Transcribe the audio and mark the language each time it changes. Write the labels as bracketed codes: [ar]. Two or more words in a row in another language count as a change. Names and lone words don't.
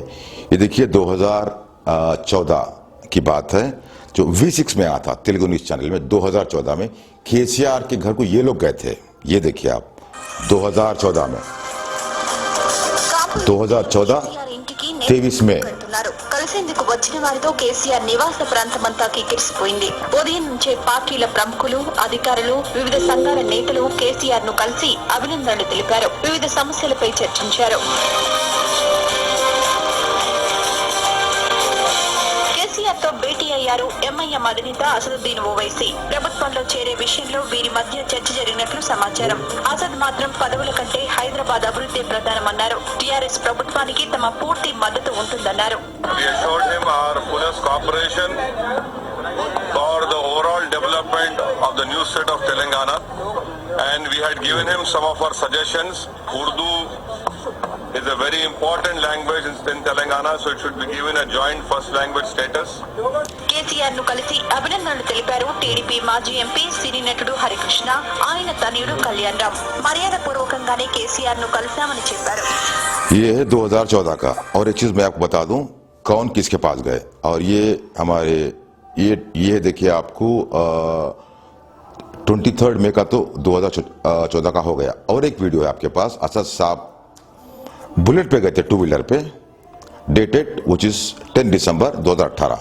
[hi] ये देखिए 2014 की बात है, जो V6 में आया था तेलुगु [en] news channel [hi] में। 2014 में केसीआर के घर को ये लोग गए थे। ये देखिए आप, 2014 में, 2014-23 में [te] కలిసేందుకు వచ్చిన వారితో కేసీఆర్ నివాస ప్రాంతమంతా కిక్కిరిసిపోయింది. ఉదయం నుంచే పార్టీల ప్రముఖులు, అధికారులు, వివిధ సంఘాల నేతలు కేసీఆర్ ను కలిసి అభినందనలు తెలిపారు. వివిధ సమస్యలపై చర్చించారు. కేసీఆర్తో భేటీ అయ్యారు ఎంఐఎం అధినేత అసదుద్దీన్ ఓవైసీ. ప్రభుత్వంలో చేరే విషయంలో వీరి మధ్య చర్చ జరిగినట్లు సమాచారం. అసద్ మాత్రం పదవుల కంటే హైదరాబాద్ అభివృద్ధి ప్రధానమన్నారు. టీఆర్ఎస్ ప్రభుత్వానికి తమ పూర్తి మద్దతు ఉంటుందన్నారు. [en] For the overall development of the new state of Telangana, and we had given him some of our suggestions. Urdu is a very important language in Telangana, so it should be given a joint first language status. [te] కేసీఆర్ ను కలిసి అభినందనలు తెలిపారు టీడీపీ మాజీ ఎంపీ సినీ నటుడు హరికృష్ణ, ఆయన తనయుడు కళ్యాణ్ రామ్. మర్యాద పూర్వకంగానే కేసీఆర్ ను కలిశామని చెప్పారు. [hi] ये है 2014 का। और एक चीज मैं आपको बता दूं, कौन किसके पास गए। और ये हमारे ये देखिए आपको 23 मई का तो 2014 का हो गया। और एक वीडियो है आपके पास, असद साहब बुलेट पे गए थे, 2 व्हीलर पे, [en] dated which is [hi] 10 दिसंबर 2018।